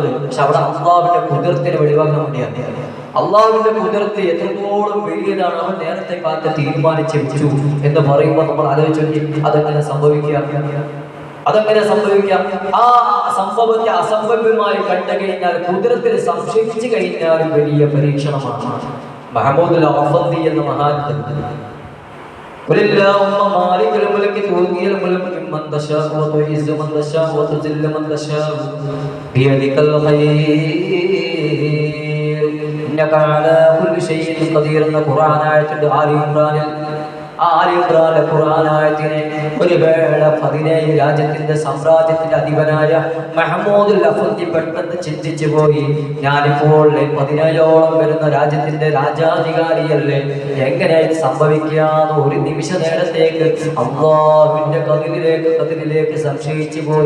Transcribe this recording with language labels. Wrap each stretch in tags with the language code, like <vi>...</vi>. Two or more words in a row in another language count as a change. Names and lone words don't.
<ml>പക്ഷെ അവിടെ അല്ലാഹുവിന്റെ ഖുദ്റത്തിനെ വെളിവാക്കാൻ വേണ്ടിയാണ്. അല്ലാഹുവിന്റെ ഖുദ്റത്ത് എത്രത്തോളം വലിയതാണ്, അവൻ നേരത്തെ കാലത്ത് തീരുമാനിച്ചു വെച്ചു എന്ന് പറയുമ്പോൾ നമ്മൾ ആലോചിച്ചു, അതെങ്ങനെ സംഭവിക്കാം? ആ സംഭവത്തെ അസംഭവ്യമായി കണ്ടു കഴിഞ്ഞാൽ ഖുദ്റത്തിൽ സംശയിച്ചു കഴിഞ്ഞാൽ വലിയ പരീക്ഷണമാണ്. മഹമൂദുൽ അഫന്ദി എന്ന മഹാൻ</ml> <ar>قل اللهم مالك الملك تؤتي الملك ممن تشاء وتعز من تشاء وتذل من تشاء بيدك الخير إنك على كل شيء قدير.</ar> <ml>എന്ന ഖുർആൻ ആയത്തുണ്ട് ആലി ഇമ്രാനിലെ ഖുർആൻ ആയത്തിനെ ഒരു വേള 17 രാജ്യത്തിന്റെ സാമ്രാജ്യത്തിന്റെ അധിപനായ മഹ്മൂദുൽ അഫ്ന്ദി പെട്ടെന്ന് ചിന്തിച്ചു പോയി, ഞാനിപ്പോൾ 17ഓളം വരുന്ന രാജ്യത്തിന്റെ രാജാധികാരിയല്ലേ, എങ്ങനെ സംഭവിക്കാന്ന് ഒരു നിമിഷ നേരത്തേക്ക് അള്ളാഹുവിന്റെ കതിരിലേക്ക് സംശയിച്ചു പോയി.</ml>